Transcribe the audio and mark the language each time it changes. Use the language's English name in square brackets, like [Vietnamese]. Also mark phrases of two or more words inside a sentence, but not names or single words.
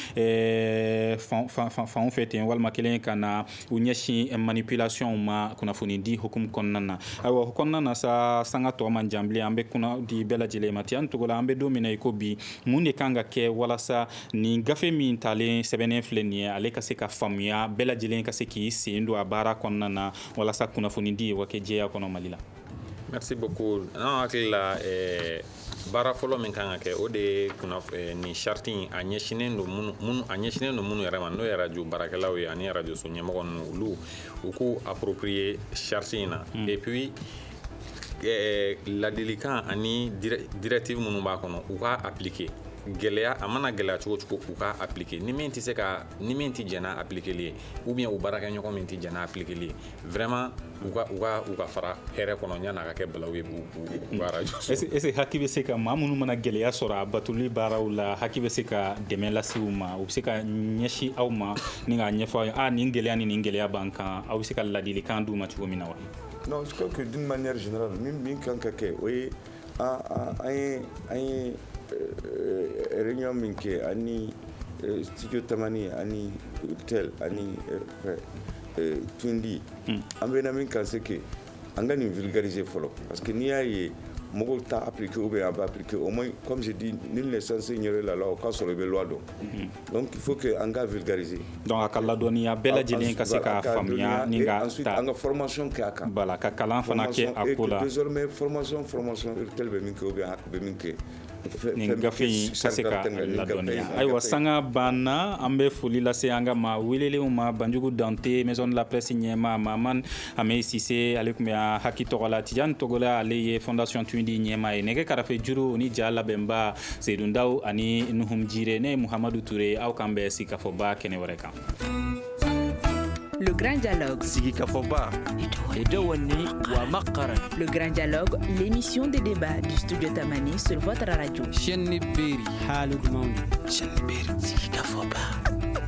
[Bambara] fan fɛ ten walima kelen ka na u ɲɛsin manipulation ma kunnafoni di hukumu kɔnɔna na ayiwa o kɔnɔna na sa sanga tɔ man jan bilen an bɛ kunna di bɛɛ lajɛlen ma ten an togo la an bɛ don min na i ko bi mun de kan ka kɛ walasa nin gafe min talen sɛbɛnnen filɛ nin ye ale ka se ka faamuya bɛɛ lajɛlen ka se k'i sen don a baara kɔnɔna na walasa kunnafoni di ye wa kɛ jɛya kɔnɔ Mali la. [French] Merci beaucoup. [Bambara] An hakili la baara fɔlɔ min kan ka kɛ o de ye nin charte in a ɲɛsinnen don minnu yɛrɛ ma n'o ye radio baarakɛlaw ye ani radio so ɲɛmɔgɔ ninnu olu u k'u approprier charte in na [French] et puis [Bambara] ladilikan ani directive minnu b'a kɔnɔ u k'a appliquer gɛlɛya a mana gɛlɛya cogo cogo u k'a appliquer ni min tɛ jɛna appliquer ye [French] ou bien [Bambara] u baarakɛ ɲɔgɔn min tɛ jɛna appliquer ye vraiment u ka fara hɛrɛ kɔnɔ yan'a ka kɛ balawu ye u ka radio [French] est-ce que [Bambara] haki bɛ se ka maa minnu mana gɛlɛya sɔrɔ a batuli baaraw la haki bɛ se ka dɛmɛ lase u ma u bɛ se ka ɲɛsin aw ma ni k'a ɲɛfɔ aw ye nin gɛlɛya ni nin gɛlɛya b'an kan aw bɛ se ka ladilikan d'u ma cogo min na wa. [French] Non, je crois que d'une manière générale [Bambara] min kan ka kɛ o ye an ye réunion min kɛ ani studio Tamani ani Tel ani Twindi an bɛ na min kan [French] c'est que [Bambara] an ka nin vulgariser fɔlɔ [French] parce que [Bambara] n'i y'a ye mɔgɔw t'a appliquer [French] ou bien [Bambara] a b'a appliquer [French] au moins comme je dis nul n'est censé ignorer la loi [Bambara] o k'a sɔrɔ i bɛ loi dɔn [French] donc il faut que [Bambara] an ka vulgariser donc a ka ladɔnniya bɛɛ lajɛlen ka se k'a faamuya ni ka ensuite an ka formation kɛ a kan voilà ka kalan fana kɛ a ko la désormais formation Tel bɛ min kɛ [French] ou bien [Bambara] HAC bɛ min kɛ nin gafe in ka se ka ladɔnniya ayiwa sanga banna an bɛ foli lase an ka ma welelenw ma Banjugu Dante [French] maison de la presse [Bambara] ɲɛma Maman Ame Sise ale tun bɛ an haki tɔgɔ la Tijani Togola ale ye fondation Tundi ɲɛma ye nɛgɛ karafe juru o ni ja labɛnba Seydou Ndaw ani Nuhum Jire ne ye Muhamadu Ture aw kan bɛ Sigikafoba kɛnɛ wɛrɛ kan. [French] Le Grand Dialogue. [Bambara] Sigikafoba. Edewani wa Makaran. [French] Le Grand Dialogue, l'émission de débat du studio Tamani sur votre radio. Chaîne Beri. Halud Mauni. Chaîne Beri. Sigikafoba.